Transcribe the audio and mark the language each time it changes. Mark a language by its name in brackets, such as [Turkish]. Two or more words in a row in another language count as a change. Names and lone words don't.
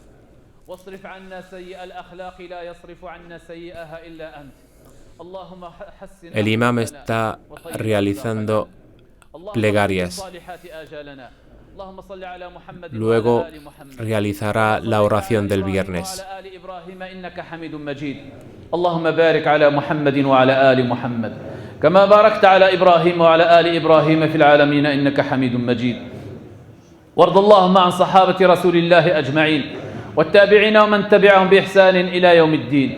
[Spanish] El imam está realizando plegarias. Luego realizará la oración del viernes. [Arabic] اللهم بارك على محمد وعلى آل محمد كما باركت على إبراهيم وعلى آل إبراهيم في العالمين إنك حميد مجيد. وارض اللهم عن صحابة رسول الله أجمعين والتابعين ومن تبعهم بإحسان إلى يوم الدين.